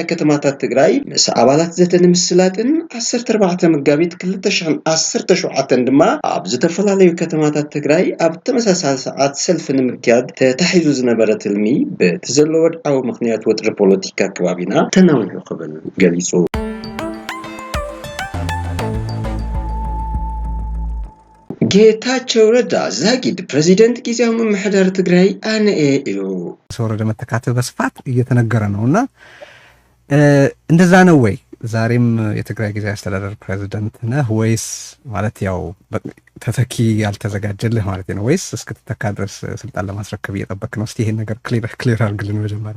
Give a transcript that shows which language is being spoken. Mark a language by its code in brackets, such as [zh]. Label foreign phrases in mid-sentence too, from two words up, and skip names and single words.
[ti] ከተማታት ትግራይ ምስ ኣባላት ዘተ ንምስላጥን 14 መጋቢት 2017 ድማ ኣብ ዝተፈላለዩ ከተማታት ትግራይ ኣብ ተመሳሳሊ ሰዓት ሰልፊ ንምክያድ ተታሒዙ ዝነበረ ትልሚ በቲ ዘሎ ወድዓዊ ምኽንያት ወጥሪ ፖለቲካ ከባቢና ተናዊሑ ክብል ገሊጹ ጌታቸው ረዳ ዛጊድ ፕሬዚደንት ጊዜያዊ ምምሕዳር ትግራይ ኣነኤ ኢሉ [am] ወረደ መተካተል በስፋት እየተነገረ ነውና እንደዛ ነው ወይ ዛሬም የትግራይ ጊዜያዊ አስተዳደር ፕሬዚደንት ነህ ወይስ ማለት ያው ተተኪ ያልተዘጋጀልህ ማለት ነው ወይስ እስክትተካ ድረስ ስልጣን ለማስረከብ እየጠበቅ ነው? እስቲ ይሄን ነገር ክሊር አድርግልን መጀመሪያ።